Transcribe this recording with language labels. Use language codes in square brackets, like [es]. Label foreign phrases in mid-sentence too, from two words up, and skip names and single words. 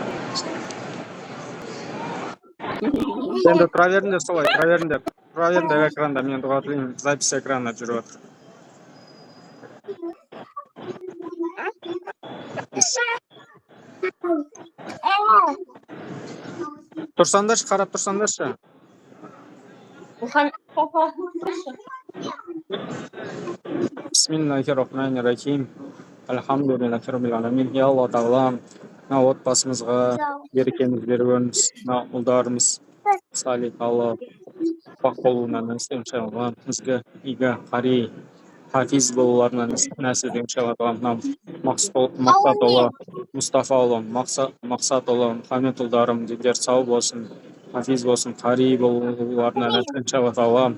[kk] Енді тұра беріңдер солай, тұра беріңдер. Тұра беріңдер экранда, мен дұға тілеймін, запись экранына жүріп отыр. Тұрсаңдаршы, қарап тұрсаңдаршы. [ar] بسم الله الرحمن الرحيم. الحمد لله رب العالمين. [kk] Я Алла тағала, мына отбасымызға берекеміз беруіңіз, мына ұлдарымыз салих Алла бақ болуына нәсіп иншалла. Бізге игі қари хафиз болуларына нәсіп иншалла. Мына Мақсат ұлы, Мұстафа ұлы, Мақсат ұлы, Мұхаммед ұлдарым дендер сау болсын, хафиз болсын, қари болуларына нәсіп иншалла.